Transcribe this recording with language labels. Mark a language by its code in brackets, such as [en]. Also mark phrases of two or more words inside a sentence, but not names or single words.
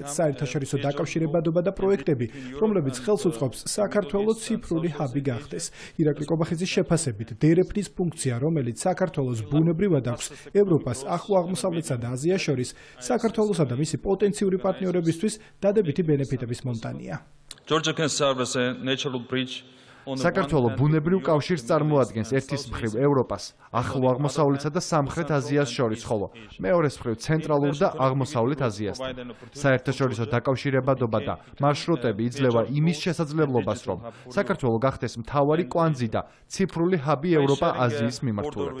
[ka] საერთაშორისო დაკავშირებადობა და პროექტები, რომლებიც ხელს უწყობს საქართველოს ციფრული ჰაბი გახდეს. ირაკლი კობახიძის შეფასებით, დერეფნის ფუნქცია, რომელიც საქართველოს ბუნებრივად აქვს ევროპას, ახლო აღმოსავლეთსა და აზიას შორის, საქართველოსა და მისი პოტენციური პარტნიორებისთვის დადებითი ბენეფიტების მომტანია. [en] Georgia can serve as a natural bridge [ka] საქართველო ბუნებრივ კავშირს წარმოადგენს ერთის მხრივ ევროპას, ახლო აღმოსავლეთსა და სამხრეთ აზიას შორის, ხოლო მეორეს მხრივ ცენტრალურ და აღმოსავლეთ აზიასთან. საერთაშორისო დაკავშირებადობა და მარშრუტები იძლევა იმის შესაძლებლობას, რომ საქართველო გახდეს მთავარი კვანძი და ციფრული ჰაბი ევროპა-აზიის მიმართულებით.